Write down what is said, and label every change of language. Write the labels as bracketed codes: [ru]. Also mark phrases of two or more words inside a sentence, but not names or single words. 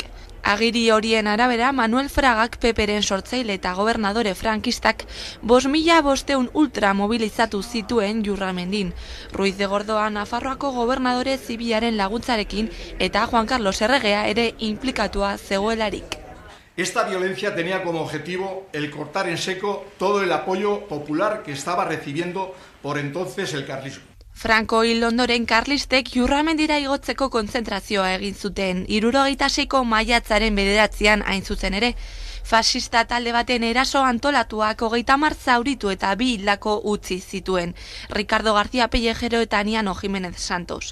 [eu] Agiri horien arabera, Manuel Fragak PPren sortzaile eta gobernadore frankistak 5.500 ultra mobilizatu zituen Jurramendin. Ruiz de Gordoa Nafarroako gobernadore zibilaren laguntzarekin eta Juan Carlos erregea ere inplikatua zegoelarik. [es] Esta violencia tenía como objetivo el cortar en seco todo el apoyo popular que estaba recibiendo por entonces el carlismo. [eu] Franco hil ondoren karlistek Jurramendira igotzeko kontzentrazioa egin zuten, 76ko maiatzaren 9an hain zuzen ere. Fasista talde baten eraso antolatuak 30 zauritu eta 2 hildako utzi zituen, Ricardo García Pellejero eta Aniano Jiménez Santos.